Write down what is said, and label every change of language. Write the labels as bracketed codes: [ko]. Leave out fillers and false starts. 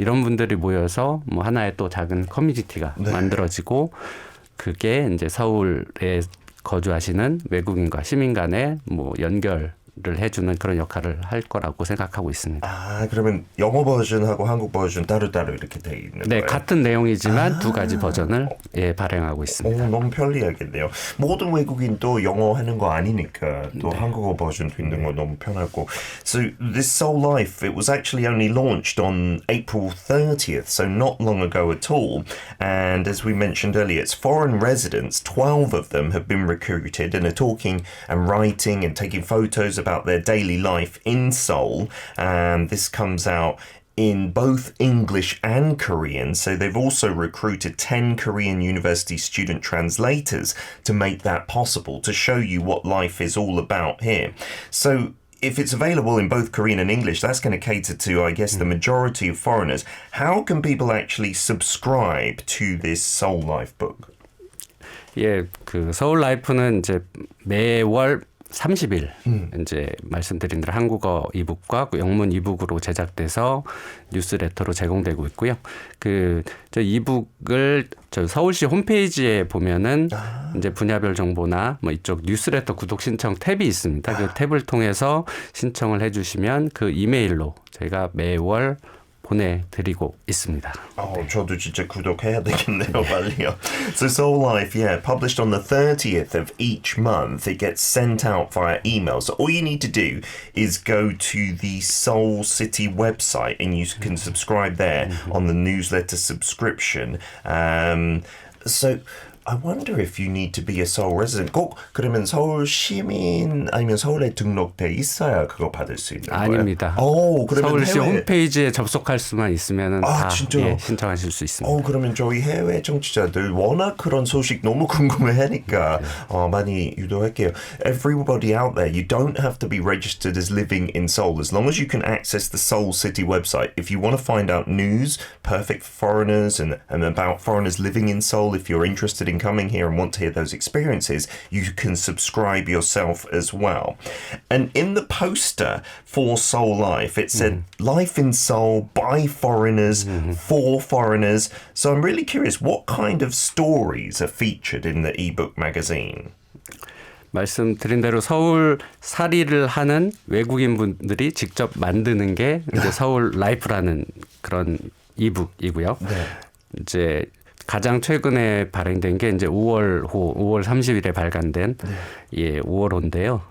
[ko] 이런 분들이 모여서 뭐 하나의 또 작은 커뮤니티가 만들어지고 그게 이제 서울에 거주하시는 외국인과 시민 간의 뭐 연결을 해주는 그런 역할을 할 거라고 생각하고 있습니다. 아, 그러면 영어 버전하고 한국 버전 따로따로 이렇게 돼 있는 거예요? 네, 같은 내용이지만 두 가지 버전을 발행하고 있습니다. 너무 편리하겠네요. 모든 외국인도 영어 하는 거 아니니까 또 한국어 버전도 있는 거 너무 편하고. [en] So this Soul Life, it was actually only launched on April 30th, so not long ago at all. And as we mentioned earlier, it's foreign residents, 12 of them have been recruited and are talking and writing and taking photos about their daily life in Seoul. And this comes out in both English and Korean. So they've also recruited 10 Korean university student translators to make that possible, to show you what life is all about here. So if it's available in both Korean and English, that's going to cater to, I guess, the majority of foreigners. How can people actually subscribe to this Soul Life book? [ko] 예, 그 서울 라이프는 이제 매월 30일 이제 말씀드린 대로 한국어 이북과 영문 이북으로 제작돼서 뉴스레터로 제공되고 있고요. 그 저 이북을 저 서울시 홈페이지에 보면은 이제 분야별 정보나 뭐 이쪽 뉴스레터 구독 신청 탭이 있습니다. 그 탭을 통해서 신청을 해주시면 그 이메일로 저희가 매월 보내드리고 있습니다. 저도 진짜 구독해야 되겠네요, 빨리요. [en] So Soul Life, published on the 30th of each month. It gets sent out via email. So all you need to do is go to the Seoul City website and you can subscribe there on the newsletter subscription. So I wonder if you need to be a Seoul resident. [ko] 꼭 그러면 서울 시민 아니면 서울에 등록돼 있어야 그거 받을 수 있는 거예요? 아닙니다. 그러면 서울시 해외... 홈페이지에 접속할 수만 있으면 다 신청하실 수 있습니다. 그러면 저희 해외 정치자들 워낙 그런 소식 너무 궁금해하니까 많이 유도할게요. [en] Everybody out there, you don't have to be registered as living in Seoul. As long as you can access the Seoul City website. If you want to find out news, perfect for foreigners and about foreigners living in Seoul, if you're interested in coming here and want to hear those experiences, you can subscribe yourself as well. And in the poster for Seoul Life, it said Life in Seoul by foreigners, for foreigners. So I'm really curious, what kind of stories are featured in the ebook magazine? [ko] 말씀드린 대로 서울 살이를 하는 외국인 분들이 직접 만드는 게 이제 서울 라이프라는 그런 이북이고요. 네. 이제 가장 최근에 발행된 게 이제 5월 30일에 발간된 5월호인데요.